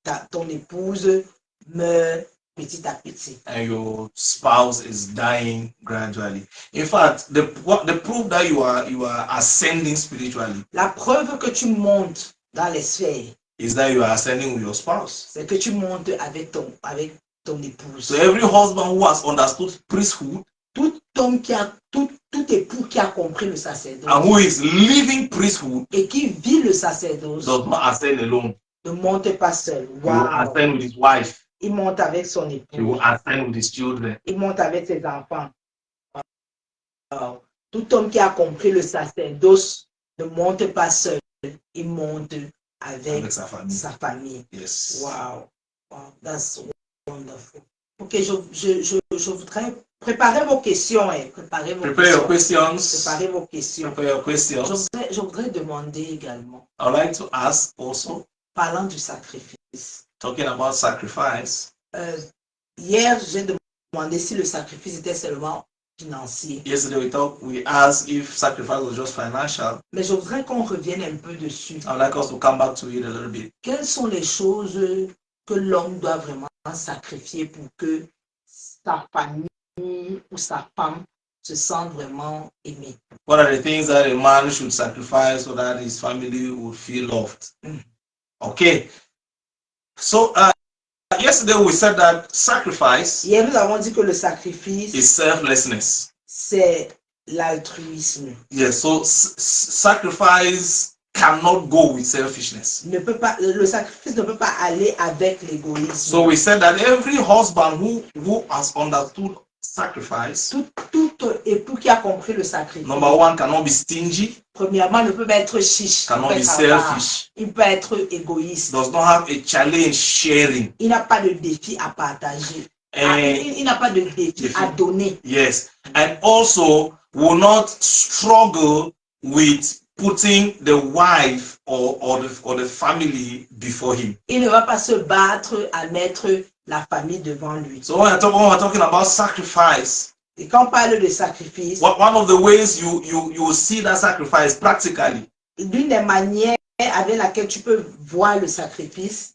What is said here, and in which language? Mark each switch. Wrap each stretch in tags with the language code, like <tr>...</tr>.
<fr>Ton épouse meurt petit à petit.</fr> <en>And your spouse is dying gradually. In fact, the proof that you are ascending spiritually</en> <fr>La preuve que tu montes dans les sphères,</fr> <en>is that you are ascending with your spouse.</en> <fr>c'est que tu montes avec ton épouse.</fr> <en>So every husband who has understood priesthood</en> <fr>Tout homme tout époux qui a compris le sacerdoce</fr> <en>and who is living priesthood</en> <fr>et qui vit le sacerdoce</fr> <en>does not ascend alone.</en> <fr>ne monte pas seul.</fr> <en>He will Wow. ascend with his wife.</en> <fr>Il monte avec son</fr> <en>He</en> <fr>épouse.</fr> <en>will ascend with his children.</en> <fr>Il monte avec ses enfants. Wow. Tout homme qui a compris le sacerdoce ne monte pas seul. Il monte avec Sa famille. sa famille.</fr> <en>Yes.</en> <fr>Wow. Wow.</fr> <en>That's wonderful.</en> <fr>Ok, je voudrais préparer vos questions. Préparer</fr> <en>Your questions.</en> <fr>Préparez vos questions.</fr> <en>Prepare your questions.</en> <fr>Je voudrais demander également,</fr> <en>I would like to ask also,</en> <fr>parlant du sacrifice.</fr> <en>talking about sacrifice.</en> <fr>Hier, j'ai demandé si le sacrifice était seulement financier.</fr> <en>Yesterday we asked if sacrifice was just financial.</en> <fr>Mais je voudrais qu'on revienne un peu dessus.</fr> <en>I would like us to come back to it a little bit.</en> <fr>Quelles sont les choses que l'homme doit vraiment sacrifier pour que sa famille ou sa femme se sente vraiment aimée?</fr> <en>What are the things that a man should sacrifice so that his family would feel loved? Okay. So yesterday we said that sacrifice</en> <fr>Hier, nous avons dit que le sacrifice,</fr> <en>is selflessness.</en> <fr>c'est l'altruisme.</fr> <en>Yes, so sacrifice cannot go with selfishness.</en> <fr>Le sacrifice ne peut pas aller avec l'égoïsme.</fr> <en>So we said that every husband who has understood sacrifice,</en> <fr>Tout époux qui a compris le sacrifice,</fr> <en>number one, cannot be stingy,</en> <fr>premièrement, ne peut pas être chiche,</fr> <en>cannot</en> <fr>peut</fr> <en>be</en> <fr>être avare,</fr> <en>selfish,</en> <fr>il peut être égoïste,</fr> <en>does not have a challenge sharing.</en> <fr>il n'a pas de défi à partager, il n'a pas de défi à donner.</fr> <en>Yes, and also will not struggle with putting the wife or the family before him.</en> <fr>Il ne va pas se battre à mettre la famille devant lui.</fr> <en>So when we're talking about sacrifice,</en> <fr>Et quand on parle de sacrifice,</fr> <en>one of the ways you will see that sacrifice practically</en> <fr>l'une des manières avec laquelle tu peux voir le sacrifice,</fr>